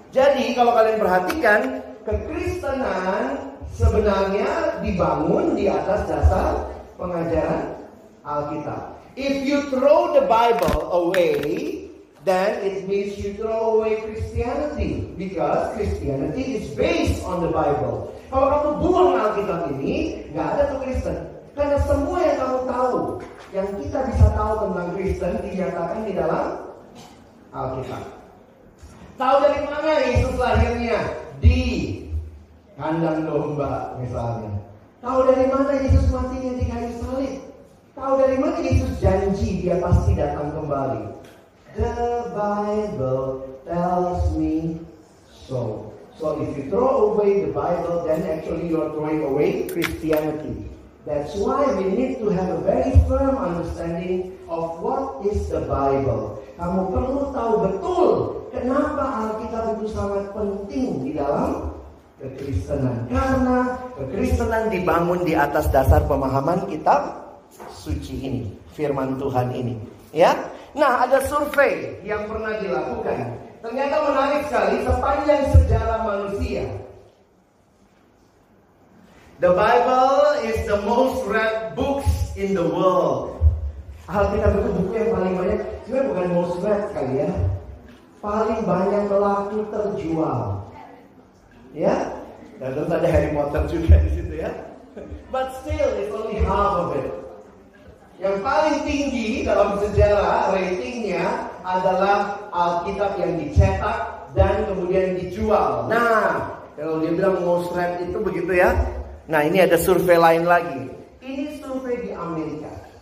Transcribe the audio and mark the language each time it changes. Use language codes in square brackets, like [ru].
[id] Jadi kalau kalian perhatikan, kekristenan sebenarnya dibangun di atas dasar pengajaran Alkitab. [en] If you throw the Bible away, then it means you throw away Christianity, because Christianity is based on the Bible. [id] Kalau kamu buang Alkitab ini, nggak ada tuh Kristen. Karena semua yang kamu tahu, yang kita bisa tahu tentang Kristen dinyatakan di dalam Alkitab. Tahu dari mana Yesus lahirnya? Di kandang domba misalnya. Tahu dari mana Yesus matinya di kayu salib? Tahu dari mana Yesus janji dia pasti datang kembali? [en] The Bible tells me so. So if you throw away the Bible, then actually you are throwing away Christianity. That's why we need to have a very firm understanding of what is the Bible. [id] Kamu perlu tahu betul kenapa Alkitab itu sangat penting di dalam kekristenan. Karena kekristenan dibangun di atas dasar pemahaman kitab suci ini, firman Tuhan ini. Ya, nah ada survei yang pernah dilakukan. Ternyata menarik sekali, sepanjang sejarah manusia, [en] the Bible is the most read books in the world. [id] Alkitab itu buku yang paling banyak, sebenarnya bukan [en] most read [id] kali ya, paling banyak laku terjual. Ya, dan tentu ada Harry Potter juga di situ ya. [en] But still, it's only half of it. [id] Yang paling tinggi dalam sejarah ratingnya adalah Alkitab yang dicetak dan kemudian dijual. Nah, kalau dia bilang [en] most read [id] itu begitu ya. Nah, ini ada survei lain lagi. Ini survei di Amerika.